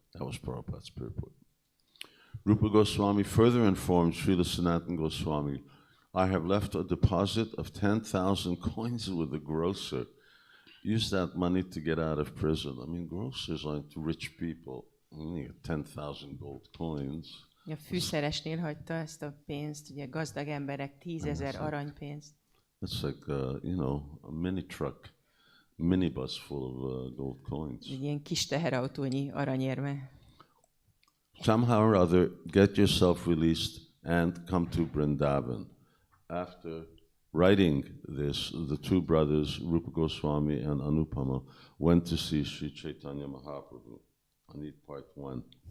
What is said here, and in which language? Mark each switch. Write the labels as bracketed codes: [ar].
[en] That was Prabhupada's purport. Rūpa Goswami further informed Srila Sanatana Goswami, "I have left a deposit of 10,000 coins with the grocer. Use that money to get out of prison." I mean, grocers aren't rich people. Only 10,000 gold coins. [hu] A fűszeresnél hagyta ezt a pénzt, ugye gazdag emberek 10,000 aranypénzt. [en] It's like, a mini truck, minibus full of gold coins. [hu] Egy ilyen kis teherautónyi aranyérme. [en] Somehow or other, get yourself released and come to Vrindavan. After writing this, the two brothers, Rūpa Goswami and Anupama, went to see Sri Caitanya Mahaprabhu. I need part 1.